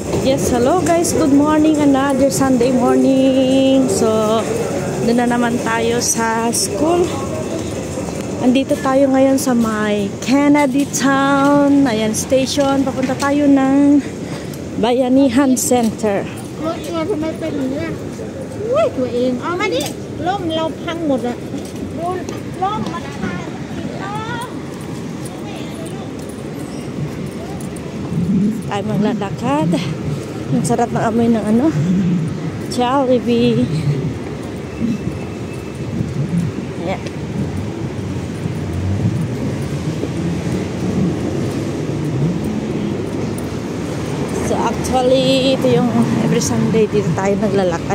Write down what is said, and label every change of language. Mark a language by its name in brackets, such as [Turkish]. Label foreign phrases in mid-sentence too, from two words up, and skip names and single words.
[English] Yes, hello guys, good morning, another Sunday morning. So, [Filipino] doon na naman tayo sa school. Andito tayo ngayon sa may Kennedy Town. Ayan, station. Papunta tayo ng Bayanihan Center. [Thai] รถทัวร์ทำไมเป็นอย่างนี้อุ้ยตัวเองเอามาดิร่มเราพังหมดอะดูร่มมันพัง [Filipino] Tayo maglalakad. Ang sarap ng amoy ng ano, Jollibee. Ayan. [English] So actually, [Filipino] ito yung [English] every Sunday [Filipino] dito tayo naglalakad.